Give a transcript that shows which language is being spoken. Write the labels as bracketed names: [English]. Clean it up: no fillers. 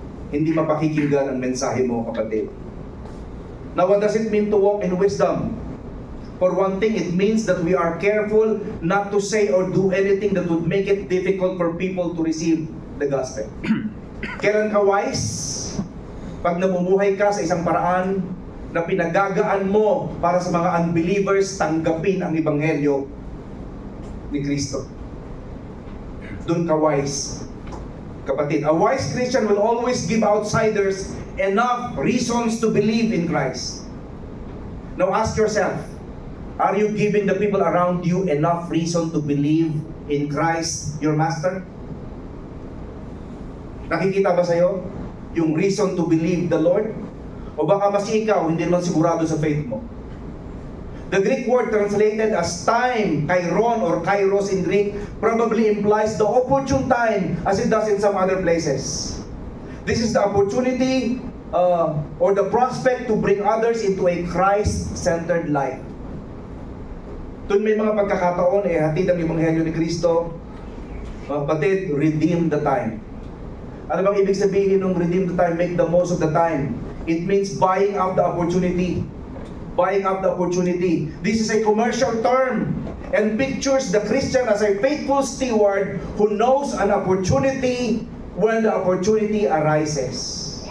[Filipino] Hindi mapakikinggan ang mensahe mo, kapatid. [English] Now, what does it mean to walk in wisdom? For one thing, it means that we are careful not to say or do anything that would make it difficult for people to receive the gospel. [Filipino] Kailan ka wise? Pag namumuhay ka sa isang paraan na pinagagaan mo para sa mga [English] unbelievers tanggapin [Filipino] ang ebanghelyo ni Kristo. Doon ka wise. [English] Kapatid, a wise Christian will always give outsiders enough reasons to believe in Christ. Now ask yourself, are you giving the people around you enough reason to believe in Christ, your Master? [Filipino] Nakikita ba sa'yo yung [English] reason to believe the Lord? [Filipino] O baka mas ikaw, hindi naman sigurado sa faith mo. [English] The Greek word translated as time, kairon or kairos in Greek, probably implies the opportune time as it does in some other places. This is the opportunity or the prospect to bring others into a Christ-centered life. [Filipino] Tuwing may mga pagkakataon, hatid ang Ebanghelyo ni Kristo, mga kapatid, [English] redeem the time. [Filipino] Ano bang ibig sabihin ng [English] redeem the time? Make the most of the time. It means buying up the opportunity. Buying up the opportunity. This is a commercial term and pictures the Christian as a faithful steward who knows an opportunity when the opportunity arises.